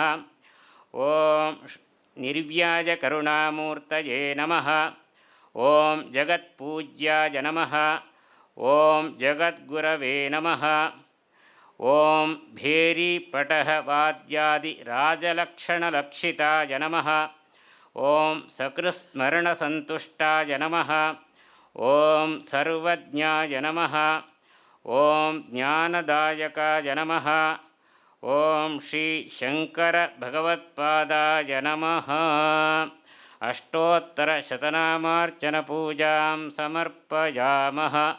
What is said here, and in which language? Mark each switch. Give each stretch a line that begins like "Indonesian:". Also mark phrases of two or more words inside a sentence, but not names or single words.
Sanskrit: ॐ निर्व्याजकरुणामूर्तये नमः। ॐ जगत्पूज्याय नमः। ॐ जगद्गुरवे नमः। ॐ भेरीपटः वाद्यादिराजलक्षणलक्षिताय नमः। ఓం సకృస్మరణసంతుష్టాయ నమః. ఓం సర్వజ్ఞాయ నమః. ఓం జ్ఞానదాయకాయ నమః. ఓం శ్రీ శంకర భగవత్పాదాయ నమః. అష్టోత్తరశతనామార్చన పూజాం సమర్పయామః.